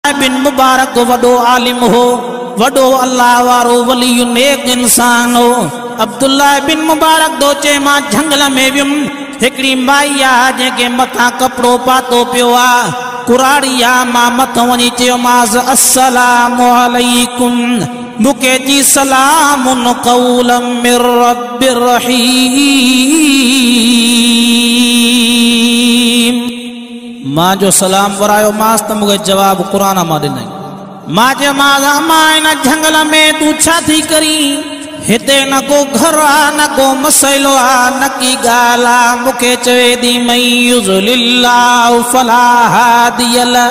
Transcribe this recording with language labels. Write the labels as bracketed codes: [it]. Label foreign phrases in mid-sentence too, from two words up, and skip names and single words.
[sd] बिन मुबारक वडो आलिम हो, वडो अल्लाह वारो वली नेक इंसान हो। अब्दुल्ला बिन मुबारक दो चे मां जंगल में वियुम, हिकड़ी माई आ जेके मथा कपड़ो पातो पियो आ, कुराड़ी आ, मां मथो वञी चयोमांस [ar] السلام عليكم, [sd] मुके जी [ar] سلام قولا من رب رحيم. [sd] मां जो सलाम वरायो मांस त मूंखे जवाब क़ुरान मां ॾिनई। मां चयोमांस अम्मा इन जंगल में तूं छा थी करी, हिते न को घर आ, न को मसइलो आ, न की ॻाल्हि आ। मूंखे चवे थी [ar] من يضلل الله فلا هادي له.